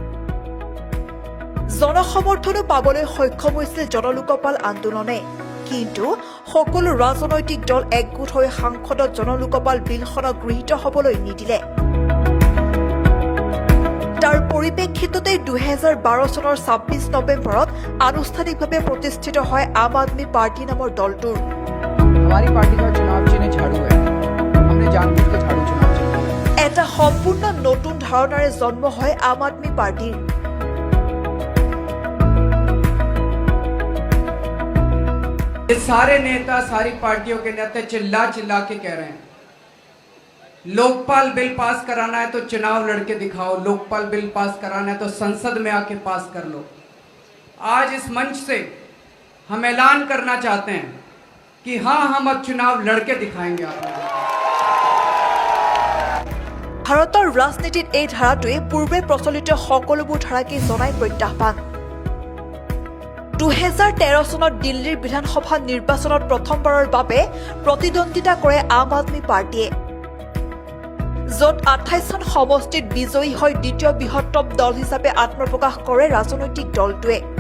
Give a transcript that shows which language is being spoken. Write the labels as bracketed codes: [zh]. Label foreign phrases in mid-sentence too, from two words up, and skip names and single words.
[as] জনসমৰ্থনো পাবলৈ সক্ষম হৈছিল জনলোকপাল আন্দোলনে, কিন্তু সকলো ৰাজনৈতিক দল একগোট হৈ সাংসদত জনলোকপাল বিলখনক গৃহীত হবলৈ নিদিলে। তাৰ পৰিপ্ৰেক্ষিততে 2012 চনৰ 26 নৱেম্বৰত আনুষ্ঠানিকভাৱে প্ৰতিষ্ঠিত হয় আম আদমি পাৰ্টি নামৰ দলটোৰ। [hi] हमारी पार्टी का चुनाव चिन्ह झाड़ू है। हमने जानबूझ के झाड़ू चुनाव चिन्ह। [as] এটা সম্পূৰ্ণ নতুন ধাৰণাৰে জন্ম হয় আম আদমি পাৰ্টিৰ। [hi] ये सारे नेता सारी पार्टियों के नेता चिल्ला चिल्ला के कह रहे हैं लोकपाल बिल पास कराना है तो चुनाव लड़के दिखाओ, लोकपाल बिल पास कराना है तो संसद में आके पास कर लो। आज इस मंच से हम ऐलान करना चाहते हैं कि हाँ, हम अब चुनाव लड़के दिखाएंगे आपको। [as] ভাৰতৰ ৰাজনীতিত এই ধাৰাটোৱে পূৰ্বে প্ৰচলিত সকলোবোৰ ধাৰাকে জনাই প্ৰত্যাহ্বান। 2013 চনত দিল্লীৰ বিধানসভা নিৰ্বাচনত প্ৰথমবাৰৰ বাবে প্ৰতিদ্বন্দ্বিতা কৰে আম আদমি পাৰ্টিয়ে, য'ত 28খন সমষ্টিত বিজয়ী হৈ দ্বিতীয় বৃহত্তম দল হিচাপে আত্মপ্ৰকাশ কৰে ৰাজনৈতিক দলটোৱে।